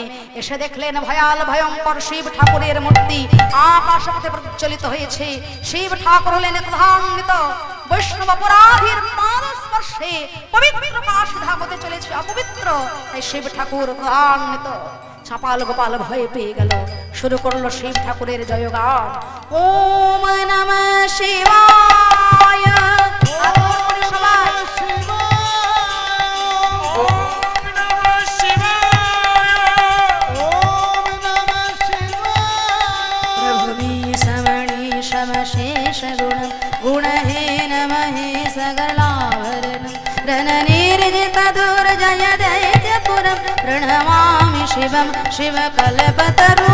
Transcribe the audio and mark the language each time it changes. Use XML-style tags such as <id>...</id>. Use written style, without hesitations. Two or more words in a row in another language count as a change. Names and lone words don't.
<bn>এসে দেখলেন ভয়াল ভয়ঙ্কর শিব ঠাকুরের মূর্তি আকাশপথে প্রজ্বলিত হয়েছে। শিব ঠাকুর হলেন ক্রোধান্বিত, বৈষ্ণব অপরাধীর পাদস্পর্শে পবিত্র কাশী ধাম হতে চলেছে অপবিত্র। তাই শিব ঠাকুর ক্রোধান্বিত। চাপাল গোপাল ভয় পেয়ে গেল, শুরু করলো শিব ঠাকুরের জয়গান।</bn> <sa>ওম নমঃ শিবায়।</sa> <bn>সবাই</bn> <sa>ওম নমঃ শিবায়। ওম নমঃ শিবায়। प्रभुमी समणी समशेष गुण गुणहीन महेश गलाभरण रणनिर्जित दुर्जय दैत्यपुरं प्रणमामि शिवं शिवकल्पतरु।</sa>